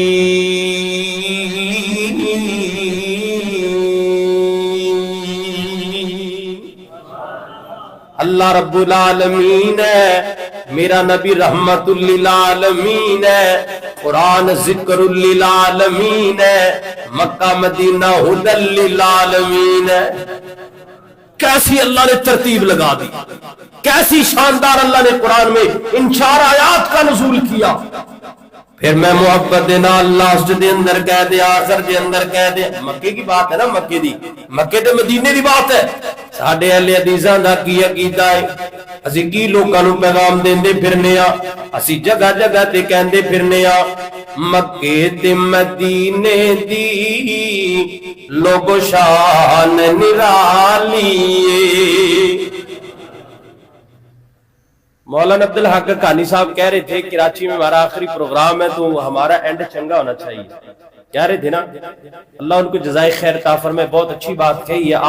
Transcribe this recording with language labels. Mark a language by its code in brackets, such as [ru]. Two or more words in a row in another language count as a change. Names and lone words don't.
[ur] اللہ [ar] رب العالمین [ur] ہے، میرا نبی [ar] رحمت للعالمین [ur] ہے، قرآن [ar] ذکر للعالمین [ur] ہے، مکہ مدینہ [ar] ہدی للعالمین [ur] ہے۔ کیسی اللہ نے ترتیب لگا دی، کیسی شاندار اللہ نے قرآن میں ان 4 آیات کا نزول کیا۔ [pa] پھر میں محبت دینا لاسٹ دے اندر کہہ دے، آخر دے اندر کہہ دے، [ur] مکے کی بات ہے نا، [pa] مکے دی، مکے تے مدینے دی بات ہے۔ ساڈے اہل حدیثاں دا کی عقیدہ ہے، اسی کی لوکاں نوں پیغام دیندے پھرنے آ، اسی جگہ جگہ تے کہندے پھرنے آ، مکے تے مدینے دی لوگو شان نرالی۔ [ur] مولانا عبدالحق کانی صاحب کہہ رہے تھے کراچی میں ہمارا آخری پروگرام ہے تو ہمارا اینڈ چنگا ہونا چاہیے، کہہ رہے تھے نا، اللہ ان کو جزائے خیر عطا فرمائے، بہت اچھی بات کہی ہے۔